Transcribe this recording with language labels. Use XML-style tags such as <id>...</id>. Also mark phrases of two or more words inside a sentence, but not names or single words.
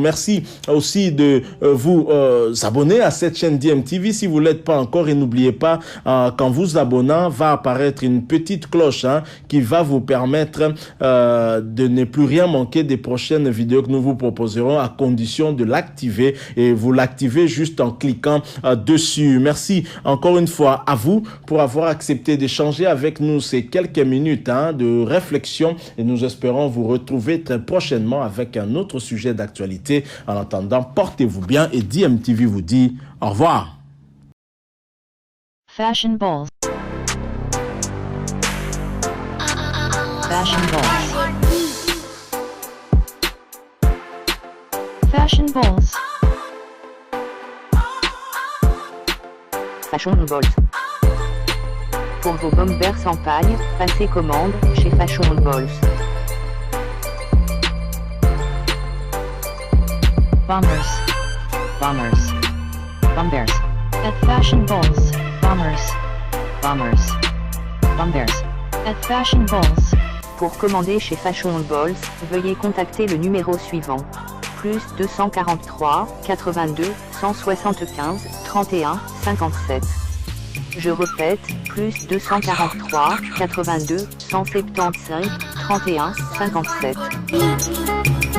<fr>Merci aussi de vous abonner à cette chaîne DMTV si vous ne l'êtes pas encore et n'oubliez pas qu'en vous abonnant va apparaître une petite cloche qui va vous permettre de ne plus rien manquer des prochaines vidéos que nous vous proposerons à condition de l'activer et vous l'activez juste en cliquant dessus. Merci encore une fois à vous pour avoir accepté d'échanger avec nous ces quelques minutes de réflexion et nous espérons vous retrouver très prochainement avec un autre sujet d'actualité. En attendant, portez-vous bien et DMTV vous dit au revoir. Fashion balls. Fashion balls. Fashion balls. Fashion balls. Pour vos bombers en paille, passez commande chez Fashion Balls. Bombers. Bombers. Bombers. At Fashion balls. Bombers. Bombers. Bombers. At Fashion balls. Pour commander chez Fashion Balls, veuillez contacter le numéro suivant. Plus 243 82 175 31 57. Je répète, plus 243 82 175 31 57.</fr>